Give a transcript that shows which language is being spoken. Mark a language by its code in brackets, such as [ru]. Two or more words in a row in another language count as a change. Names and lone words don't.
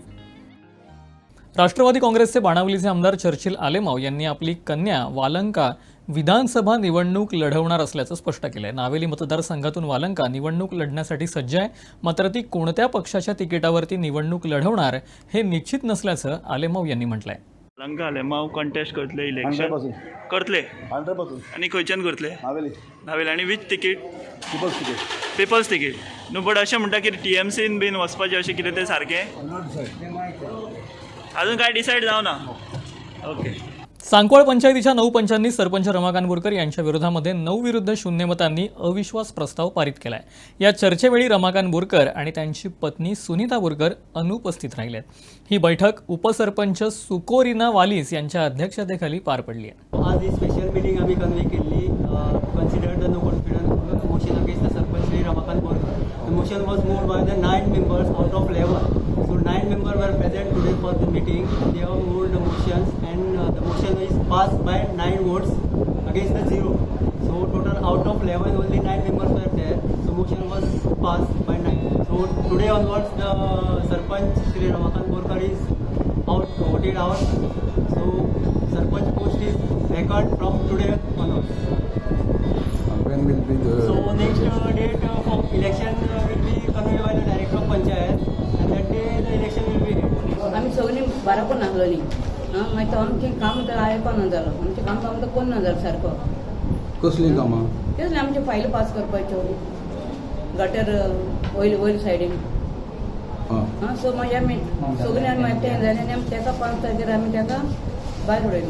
[mr] राष्ट्रवादी काँग्रेसचे बाणावलीचे आमदार चर्चिल आलेमाव यांनी आपली कन्या वालंका विधानसभा निवडणूक लढवणार असल्याचं स्पष्ट केलंय. नावेली मतदारसंघातून वालंका निवडणूक लढण्यासाठी सज्ज आहे, मात्र ती कोणत्या पक्षाच्या तिकिटावरती निवडणूक लढवणार हे निश्चित नसल्याचं आलेमाव यांनी म्हटलंय. [kok] वालंका आलेमाव कॉन्टेस्ट करतले इलेक्शन करतले आणि खंयच्यान करतले नावेली आणि [en] which ticket people's ticket [kok] न्हू. बट अशें म्हणटा की TMCन बीन वचपाचें अशें कितें तें सारकें अजून काय डिसायड जावना. ओके. [mr] सांकवाळ पंचायतीच्या 9 पंचांनी सरपंच रमाकांत बोरकर यांच्या विरोधामध्ये 9 विरुद्ध 0 मतांनी अविश्वास प्रस्ताव पारित केलाय. या चर्चेवेळी रमाकांत बोरकर आणि त्यांची पत्नी सुनीता बोरकर अनुपस्थित राहिलेत. ही बैठक उपसरपंच सुकोरिना वालिस यांच्या अध्यक्षतेखाली पार पडली आहे. आज ही [en] special meeting [mr] आम्ही कन्व्हे केली. [en] consider the no confidence motion against the Sarpanch Shri Ramakant Borkar. the motion was moved by the 9 members out of 11. So 9 members were present today for the meeting. They have moved the motions and the motion is passed by 9 votes against the 0. So total out of 11 only 9 members were there. So motion was passed by 9. So today onwards the Sarpanch Shri Ramakant Borkar is voted out. So Sarpanch post is vacant from today onwards. when will be the So next date for election will be convened by the director of Panchayat and that day the election will be held. [kok] आम्ही सगळी बारापूर नासलोली मागीर तो आमचें काम तर आयकोन ना जालो. आमचें काम तर कोण ना जालो सारको. कसली कामां? तेच आमचे फायली पास करपाच्यो गटर वयर सायडीन सो मागीर आमी सगळ्यांनी एकठांय जालें आनी आमी ताका 5 तारखेर आमी ताका भायर उडयलो.